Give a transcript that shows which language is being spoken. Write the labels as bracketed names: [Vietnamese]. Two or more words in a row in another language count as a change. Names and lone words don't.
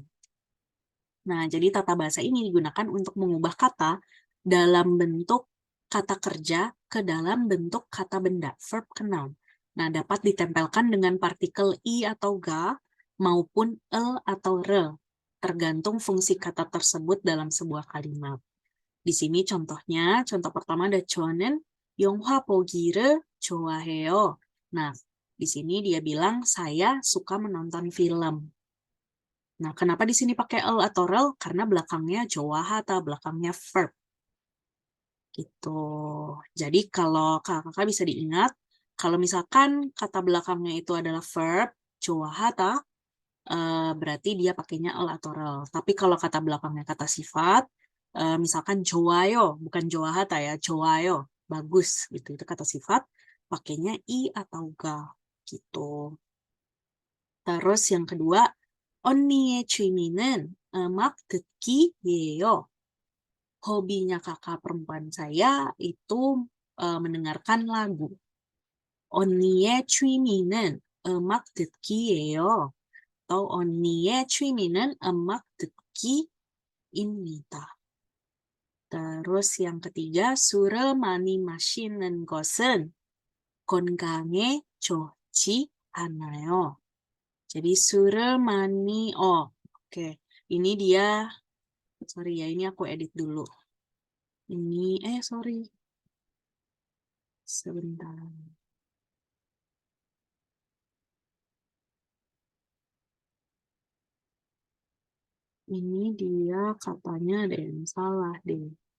[Indonesian] Nah, jadi tata bahasa ini digunakan untuk mengubah kata dalam bentuk kata kerja ke dalam bentuk kata benda, verb ke noun. Nah, dapat ditempelkan dengan partikel i atau ga maupun el atau re, tergantung fungsi kata tersebut dalam sebuah kalimat. Di sini contohnya, contoh pertama ada [Korean] 저는 영화 보기를 좋아해요. [Indonesian] Nah, di sini dia bilang saya suka menonton film. Nah, kenapa di sini pakai el atau rel? Karena belakangnya 좋아하다, belakangnya verb. Gitu. Jadi kalau kakak bisa diingat, kalau misalkan kata belakangnya itu adalah verb, 좋아하다, berarti dia pakainya el atau rel. Tapi kalau kata belakangnya kata sifat, misalkan 좋아요, bukan 좋아하다 ya, 좋아요, bagus gitu. Itu kata sifat, pakainya i atau ga gitu. Terus yang kedua, [Korean] 언니의 취미는 음악 듣기예요. [Indonesian] Hobinya kakak perempuan saya itu mendengarkan lagu. [Korean] 언니의 취미는 음악 듣기예요. atau 언니의 취미는 음악 듣기입니다. [Indonesian] Terus yang ketiga, [Korean] 술을 많이 마시는 것은 건강에 좋지 않아요. Jadi 술을 많이, [Indonesian] oke. Ini dia, sorry ya, ini aku edit dulu. Ini, sorry. Sebentar. Ini dia katanya ada yang salah deh.